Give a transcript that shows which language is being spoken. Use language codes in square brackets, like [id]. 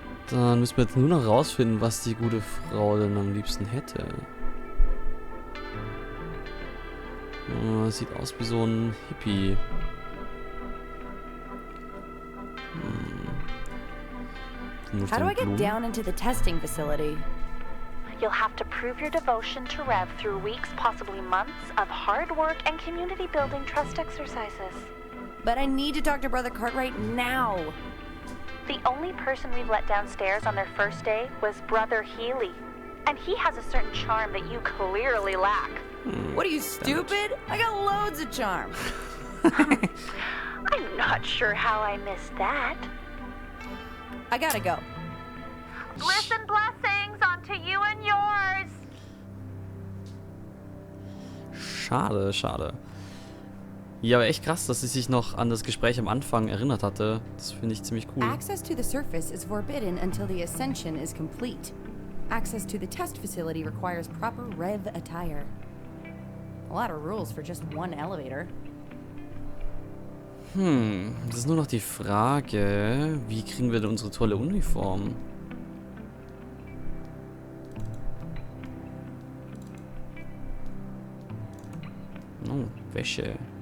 [de] Dann müssen wir jetzt nur noch rausfinden, was die gute Frau denn am liebsten hätte. Sieht aus wie so ein Hippie. [en] How do I get down into the testing facility? You'll have to prove your devotion to Rev through weeks, possibly months, of hard work and community-building trust exercises. But I need to talk to Brother Cartwright now. The only person we've let downstairs on their first day was Brother Healy. And he has a certain charm that you clearly lack. What are you, stupid? I got loads of charm. I'm not sure how I missed that. I gotta go. Bliss and blessings onto you and yours. [de] Schade, schade. Ja, aber echt krass, dass sie sich noch an das Gespräch am Anfang erinnert hatte. Das finde ich ziemlich cool. [en] Access to the surface is forbidden until the ascension is complete. Access to the test facility requires proper Rev attire. A lot of rules for just one elevator. [de] Das ist nur noch die Frage, wie kriegen wir denn unsere tolle Uniform? Oh, Wäsche.